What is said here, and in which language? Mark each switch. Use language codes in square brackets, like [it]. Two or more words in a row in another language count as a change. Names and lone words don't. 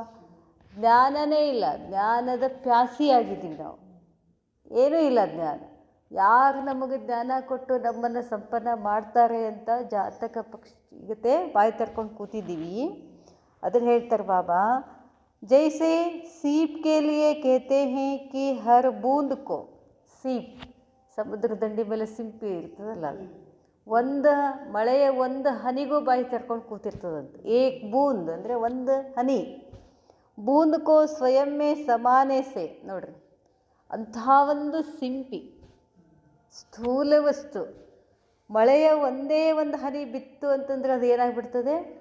[kn] ಜ್ಞಾನನೇ ಇಲ್ಲ, ಜ್ಞಾನದ ಪ್ಯಾಸಿಯಾಗಿದ್ದೀವಿ ನಾವು. ಏನೂ ಇಲ್ಲ ಜ್ಞಾನ. ಯಾರು ನಮಗೆ ಜ್ಞಾನ ಕೊಟ್ಟು ನಮ್ಮನ್ನು ಸಂಪನ್ನ ಮಾಡ್ತಾರೆ ಅಂತ ಜಾತಕ ಪಕ್ಷಿಗತೆ ಬಾಯಿ ತರ್ಕೊಂಡು ಕೂತಿದ್ದೀವಿ. ಅದನ್ನು ಹೇಳ್ತಾರೆ ಬಾಬಾ, [hi] जैसे सीप के लिए कहते हैं कि हर बूंद को, सीप [kn] ಸಮುದ್ರ ದಂಡಿ ಮೇಲೆ ಸಿಂಪಿ ಇರ್ತದಲ್ಲ, ಒಂದು ಮಳೆಯ ಒಂದು ಹನಿಗೂ ಬಾಯಿ ತರ್ಕೊಂಡು ಕೂತಿರ್ತದಂತ. [hi] एक बूंद [kn] ಅಂದರೆ ಒಂದು ಹನಿ. [hi] बूंद को स्वयं में समाने से. [kn] ನೋಡ್ರಿ, ಅಂಥ ಒಂದು ಸಿಂಪಿ ಸ್ಥೂಲ ವಸ್ತು ಮಳೆಯ ಒಂದೇ ಒಂದು ಹನಿ ಬಿತ್ತು ಅಂತಂದ್ರೆ ಅದು ಏನಾಗ್ಬಿಡ್ತದೆ?